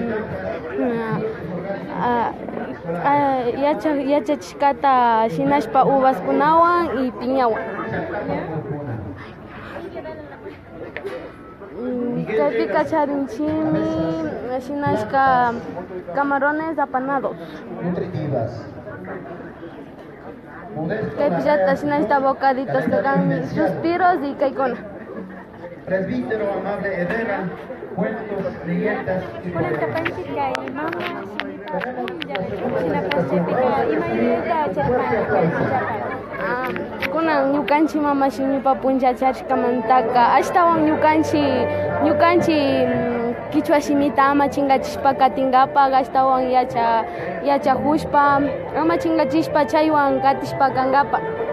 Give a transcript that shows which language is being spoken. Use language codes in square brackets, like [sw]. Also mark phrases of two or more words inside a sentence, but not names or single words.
[qu] yachachishkata shinashpa uvaskunawan y piñawan kaypika charinchimi shinashka [es] camarones apanados [qu] kaypillata shinashta bocaditos kan suspiros y kaykuna [es] Presbítero amable Herrera, cuentos, leyendas y [qu] kunan ñukanchik mama shimipa puncha charishkamantaka ashtawan ñukanchik kichwa shimita ama chinkachishpa katinkapak ashtawan yachakushpa ama chinkachishpa chaywan katishpa kankapak